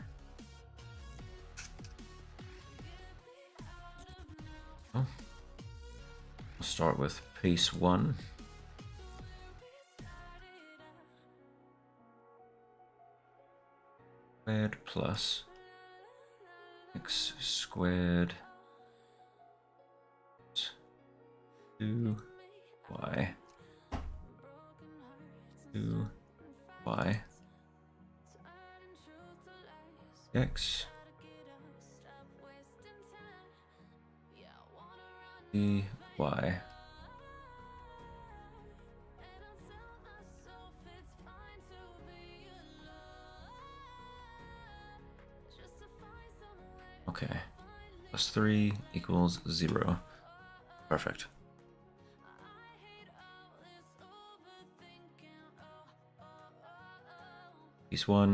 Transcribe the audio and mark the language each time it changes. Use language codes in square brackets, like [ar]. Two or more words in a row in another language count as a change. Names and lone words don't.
[en] Well, we'll start with piece 1. Squared plus x squared 2y 2y x dy. Okay, plus 3 equals 0. Perfect. Piece 1.